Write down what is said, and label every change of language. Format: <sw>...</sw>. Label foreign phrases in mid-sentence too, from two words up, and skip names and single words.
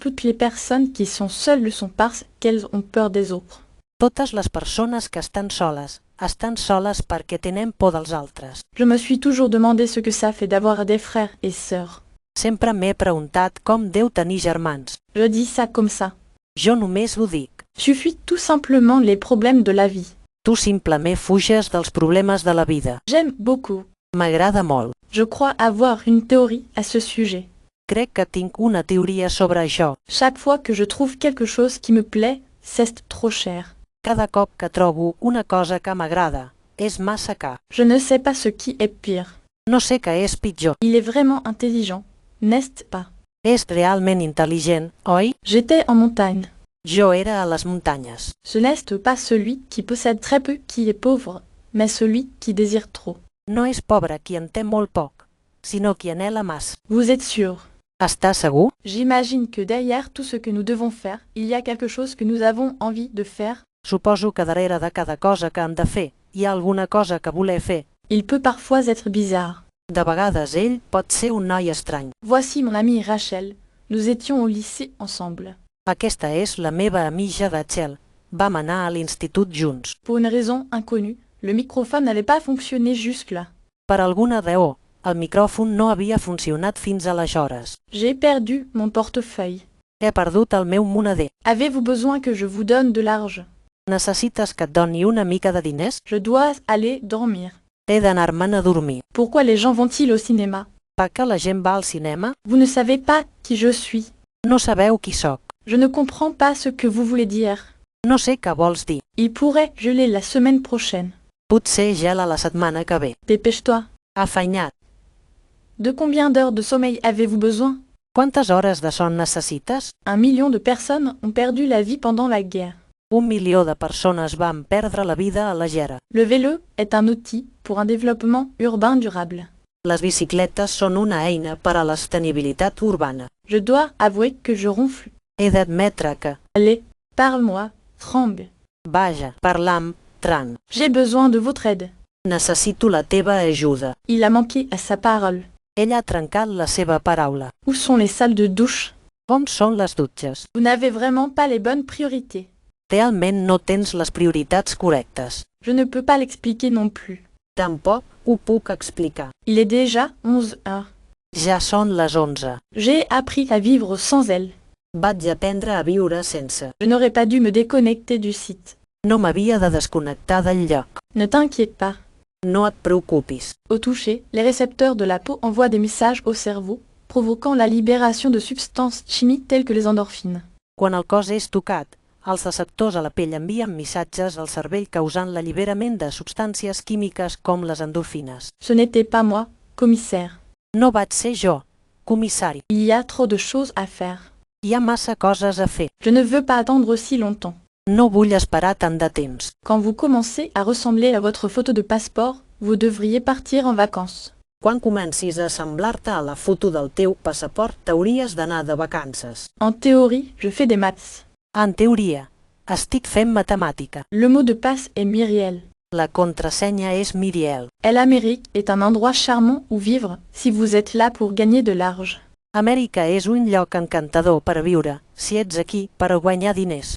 <fr>toutes les personnes qui sont seules le sont parce qu'elles ont peur des autres.</fr> <ca>Totes les persones que estan soles perquè tenen por dels altres.</ca> <fr>Je me suis toujours demandé ce que ça fait d'avoir des frères et sœurs.</fr> <ca>Sempre m'he preguntat com deu tenir germans.</ca> <fr>Je dis ça comme ça.</fr> <ca>Jo només ho dic.</ca> <fr>Tu fuis tout simplement les problèmes de la vie.</fr> <ca>Tu simplement fuges dels problemes de la vida.</ca> <fr>J'aime beaucoup.</fr> <ca>M'agrada molt.</ca> <fr>Je crois avoir une théorie à ce sujet.</fr> <ca>Crec que tinc una teoria sobre això.</ca> <fr>Chaque fois que je trouve quelque chose qui me plaît, c'est trop cher.</fr> <ca>Cada cop que trobo una cosa que m'agrada, és massa car.</ca> <fr>Je ne sais pas ce qui est pire.</fr> <ca>No sé què és pitjor.</ca> <fr>Il est vraiment intelligent, n'est-ce pas?</fr> <ca>És realment intel·ligent, oi?</ca> <fr>J'étais en montagne.</fr> <ca>Jo era a les muntanyes.</ca> <fr>Ce n'est pas celui qui possède très peu qui est pauvre, mais celui qui désire trop.</fr> <ca>No és pobre qui en té molt poc, sinó qui anhela massa.</ca> <fr>Vous êtes sûr?</fr> <ca>Estàs segur?</ca> <fr>J'imagine que derrière tout ce que nous devons faire, il y a quelque chose que nous avons envie de faire.</fr> <ca>Suposo que darrere de cada cosa que hem de fer hi ha alguna cosa que voler fer.</ca> <fr>Il peut parfois être bizarre.</fr> <ca>De vegades ell pot ser un noi estrany.</ca> <fr>Voici mon amie Rachel. Nous étions au lycée ensemble.</fr> <ca>Aquesta és la meva amiga Rachel. Vam anar a l'institut junts.</ca> <fr>Pour une raison inconnue, le microphone n'avait pas fonctionné jusque-là.</fr> <ca>Per alguna raó, el micròfon no havia funcionat fins aleshores.</ca> <fr>J'ai perdu mon portefeuille.</fr> <ca>He perdut el meu moneder.</ca> <fr>Avez-vous besoin que je vous donne de l'argent?</fr> <ca>Necessites que et doni una mica de diners?</ca> <fr>Je dois aller dormir.</fr> <ca>He d'anar-me'n a dormir.</ca> <fr>Pourquoi les gens vont-ils au cinéma?</fr> <ca>Per què la gent va al cinema?</ca> <fr>Vous ne savez pas qui je suis.</fr> <ca>No sabeu qui sóc.</ca> <fr>Je ne comprends pas ce que vous voulez dire.</fr> <ca>No sé què vols dir.</ca> <fr>Il pourrait geler la semaine prochaine.</fr> <ca>Potser gela la setmana que ve.</ca> <fr>Dépêche-toi.</fr> <ca>Afanyat.</ca> <fr>De combien d'heures de sommeil avez-vous besoin?</fr> <ca>Quantes hores de son necessites?</ca> <fr>1 million de personnes ont perdu la vie pendant la guerre.</fr> <ca>1 milió de persones van perdre la vida a la guerra.</ca> <fr>Le vélo est un outil pour un développement urbain durable.</fr> <ca>Les bicicletes són una eina per a la sostenibilitat urbana.</ca> <fr>Je dois avouer que je ronfle.</fr> <ca>He d'admetre que...</ca> <fr>Allez, parle-moi, tremble.</fr> <ca>Vaja, parlam, tran.</ca> <fr>J'ai besoin de votre aide.</fr> <ca>Necessito la teva ajuda.</ca> <fr>Il a manqué à sa parole.</fr> <ca>Ell ha trencat la seva paraula.</ca> <fr>Où sont les salles de douche?</fr> <ca>Com són les dutxes?</ca> <fr>Vous n'avez vraiment pas les bonnes priorités.</fr> <ca>Realment no tens les prioritats correctes.</ca> <fr>Je ne peux pas l'expliquer non plus.</fr> <ca>Tampoc ho puc explicar.</ca> <fr>Il est déjà 11 heures.</fr> <ca>Ja són les 11.</ca> <fr>J'ai appris à vivre sans elle.</fr> <ca>Vaig aprendre a viure sense.</ca> <fr>Je n'aurais pas dû me déconnecter du site.</fr> <ca>No m'havia de desconnectar del lloc.</ca> <fr>Ne t'inquiète pas.</fr> <ca>No et preocupis.</ca> <fr>Au toucher, les récepteurs de la peau envoient des messages au cerveau, provoquant la libération de substances chimiques telles que les endorphines.</fr> <ca>Quan el cos és tocat, els receptors a la pell envien missatges al cervell causant l'alliberament de substàncies químiques com les endorfines.</ca> <fr>Ce n'était pas moi, commissaire.</fr> <ca>No vaig ser jo, comissari.</ca> <fr>Il y a trop de choses à faire.</fr> <ca>Hi ha massa coses a fer.</ca> <fr>Je ne veux pas attendre aussi longtemps.</fr> <ca>No vull esperar tant de temps.</ca> <fr>Quand vous commencez à ressembler à votre photo de passeport, vous devriez partir en vacances.</fr> <ca>Quan comencis a semblar-te a la foto del teu passaport, t'hauries d'anar de vacances.</ca> <fr>En théorie, je fais des maths.</fr> <ca>En teoria, estic fent matemàtica.</ca> <fr>Le mot de passe est Myriel.</fr> <ca>La contrasenya és Miriel.</ca> <fr>L'Amérique est un endroit charmant où vivre si vous êtes là pour gagner de l'argent.</fr> <ca>Amèrica és un lloc encantador per viure, si ets aquí per a guanyar diners.</ca>